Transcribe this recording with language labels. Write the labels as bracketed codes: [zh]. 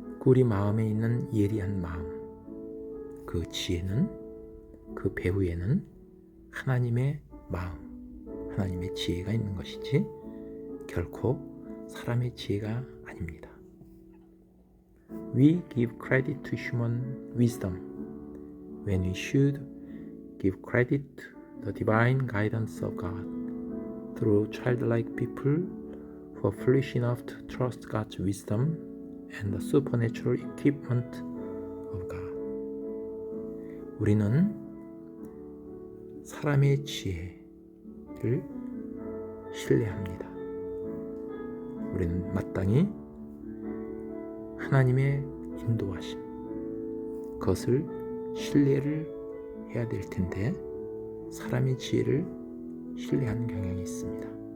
[ko] 우리 마음에 있는 예리한 마음, 그 지혜는, 그 배후에는 하나님의 마음, 하나님의 지혜가 있는 것이지 결코 사람의 지혜가 아닙니다. [en] We give credit to human wisdom when we should give credit to the divine guidance of God through childlike people who are foolish enough to trust God's wisdom and the supernatural equipment of God. [ko] 우리는 사람의 지혜를 신뢰합니다. 우리는 마땅히 하나님의 인도하심, 그것을 신뢰를 해야 될 텐데 사람의 지혜를 신뢰하는 경향이 있습니다.